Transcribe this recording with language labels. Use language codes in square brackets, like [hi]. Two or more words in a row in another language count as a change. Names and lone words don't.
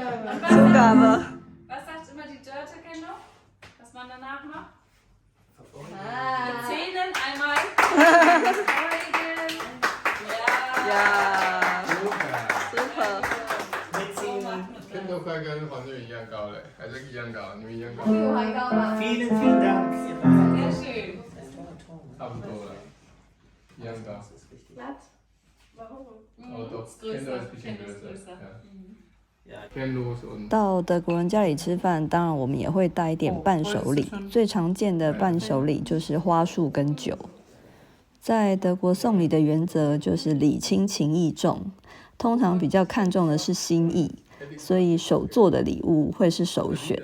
[de] Zugabe. Was sagt immer die Dörte noch? Was man danach macht? Ah. Mit Zähnen einmal. Ja. Super. Super. [zh] Kind 都快跟黄俊一样高了，还是一样高？你们一样高？比我还高吧？ [de] Vielen, vielen Dank. Sehr schön. [zh] 差不多了，一样高。 [de] Warum? Oh doch, Ist größer. Kinder ist ein bisschen Kinder ist größer. größer. Ja. Kenlos und [zh] 到德国人家里吃饭，当然我们也会带一点伴手礼。最常见的伴手礼就是花束跟酒。在德国送礼的原则就是礼轻情意重，通常比较看重的是心意，所以手做的礼物会是首选。